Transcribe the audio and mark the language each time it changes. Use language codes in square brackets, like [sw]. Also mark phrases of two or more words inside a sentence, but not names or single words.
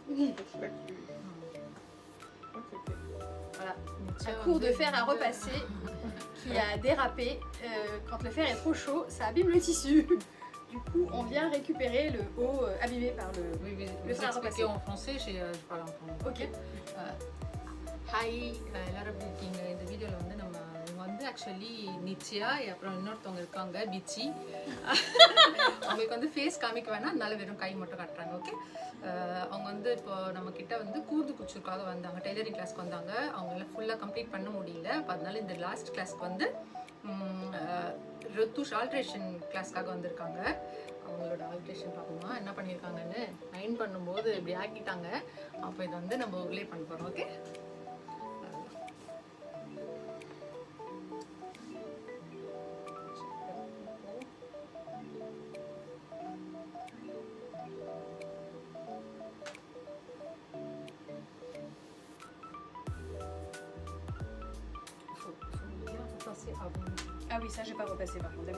[fr] Voilà. Un cours de fer à repasser qui a dérapé. Quand le fer est trop chaud, ça abîme le tissu. Du coup, on vient récupérer le haut abîmé par le fer à repasser. En français, je parle en français. Ok. [ta] ஹாய் எல்லாரும் எப்படி இருக்கீங்க? இந்த வீடியோவில் வந்து இவங்க வந்து ஆக்சுவலி நித்யா, அப்புறம் இன்னொருத்தவங்க இருக்காங்க பிச்சி. அவங்களுக்கு வந்து ஃபேஸ் காமிக்க வேணாம், அதனால வெறும் கை மட்டும் காட்டுறாங்க. ஓகே. அவங்க வந்து இப்போ நம்ம கிட்ட வந்து கூர்து குச்சூருக்காக வந்தாங்க, [en] tailoring class [ta] வந்தாங்க. அவங்களால ஃபுல்லாக கம்ப்ளீட் பண்ண முடியல. அப்போ அதனால இந்த [en] last class [ta] வந்து ரித்துஷ் [en] alteration class [ta] வந்திருக்காங்க. அவங்களோட ஆல்ட்ரேஷன் பார்க்கணுமா என்ன பண்ணியிருக்காங்கன்னு அயன் பண்ணும்போது இப்படி ஆக்கிட்டாங்க. அப்போ இதை வந்து நம்ம ஊர்லேயே பண்ண போகிறோம். ஓகே. [fr] Ah oui, ça j'ai pas repassé par contre.